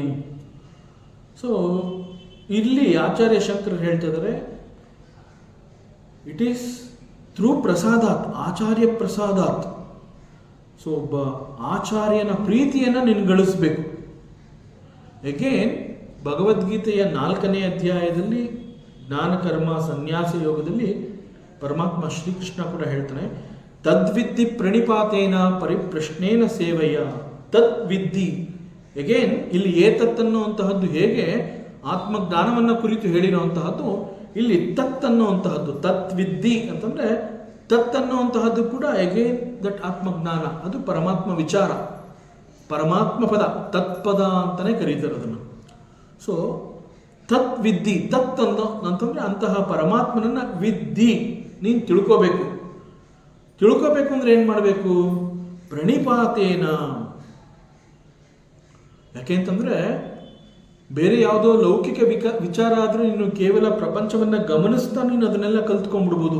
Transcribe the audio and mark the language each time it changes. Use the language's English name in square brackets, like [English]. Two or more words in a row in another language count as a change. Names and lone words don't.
[Kannada] ಸೊ ಇಲ್ಲಿ ಆಚಾರ್ಯ ಶಂಕರರು ಹೇಳ್ತಾ ಇದ್ದಾರೆ, [English] it is through [Sanskrit] ಪ್ರಸಾದಾತ್, ಆಚಾರ್ಯ ಪ್ರಸಾದಾತ್. [Kannada] ಸೊ ಒಬ್ಬ ಆಚಾರ್ಯನ ಪ್ರೀತಿಯನ್ನು ನೀನು ಗಳಿಸಬೇಕು. ಅಗೇನ್ ಭಗವದ್ಗೀತೆಯ 4ನೇ ಅಧ್ಯಾಯದಲ್ಲಿ ಜ್ಞಾನ ಕರ್ಮ ಸನ್ಯಾಸ ಯೋಗದಲ್ಲಿ ಪರಮಾತ್ಮ ಶ್ರೀಕೃಷ್ಣ ಕೂಡ ಹೇಳ್ತಾನೆ, [Sanskrit] ತದ್ವಿದ್ಧಿ ಪ್ರಣಿಪಾತೇನ ಪರಿಪ್ರಶ್ನೇನ ಸೇವೆಯ ತದ್ವಿದ್ಧಿ. [Kannada] ಅಗೇನ್ ಇಲ್ಲಿ ಏತತ್ತನ್ನುವಂತಹದ್ದು ಹೇಗೆ ಆತ್ಮಜ್ಞಾನವನ್ನು ಕುರಿತು ಹೇಳಿರುವಂತಹದ್ದು, ಇಲ್ಲಿ ತತ್ ಅನ್ನುವಂತಹದ್ದು, ತತ್ವಿದ್ಧಿ ಅಂತಂದ್ರೆ ತತ್ ಅನ್ನುವಂತಹದ್ದು ಕೂಡ [English] again that [Kannada] ಆತ್ಮಜ್ಞಾನ, ಅದು ಪರಮಾತ್ಮ ವಿಚಾರ, ಪರಮಾತ್ಮ ಪದ, ತತ್ಪದ ಅಂತಾನೆ ಕರೀತಾರೆ ಅದನ್ನು. ಸೊ ತತ್ ವಿದ್ಧಿ, ತತ್ ಅಂತಂದ್ರೆ ಅಂತಹ ಪರಮಾತ್ಮನನ್ನ ವಿದ್ಧಿ ನೀನು ತಿಳ್ಕೋಬೇಕು. ತಿಳ್ಕೋಬೇಕು ಅಂದ್ರೆ ಏನ್ ಮಾಡಬೇಕು? ಪ್ರಣಿಪಾತೇನ. ಯಾಕೆಂತಂದ್ರೆ ಬೇರೆ ಯಾವುದೋ ಲೌಕಿಕ ವಿಚಾರ ಆದ್ರೆ ನೀನು ಕೇವಲ ಪ್ರಪಂಚವನ್ನ ಗಮನಿಸ್ತಾ ನೀನು ಅದನ್ನೆಲ್ಲ ಕಲ್ತ್ಕೊಂಡ್ಬಿಡ್ಬೋದು.